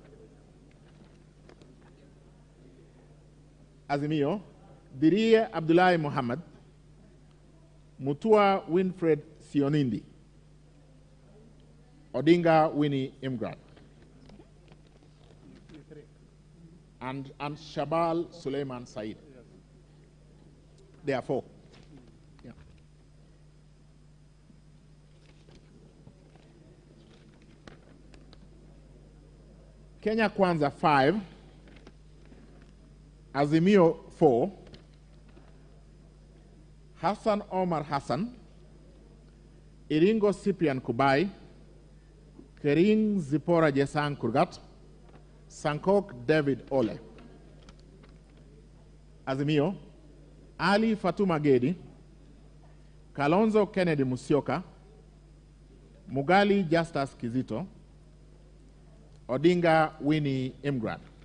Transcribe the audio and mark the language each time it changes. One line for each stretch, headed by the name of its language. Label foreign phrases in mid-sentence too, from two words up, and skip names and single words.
English: Azimio, Dirie Abdullahi Muhammad, Mutua Winfred Sionindi, Odinga Winnie Imgrad, and Shabal Suleiman Said. There are 4. Yeah. Kenya Kwanza, 5. Azimio, 4. Hassan Omar Hassan, Iringo Cyprian Kubai, Kering Zipora Jesang Kurgat, Sankok David Ole. Azimio, Ali Fatuma Gedi, Kalonzo Kennedy Musyoka, Mugali Justus Kizito, Odinga Winnie Imgrad.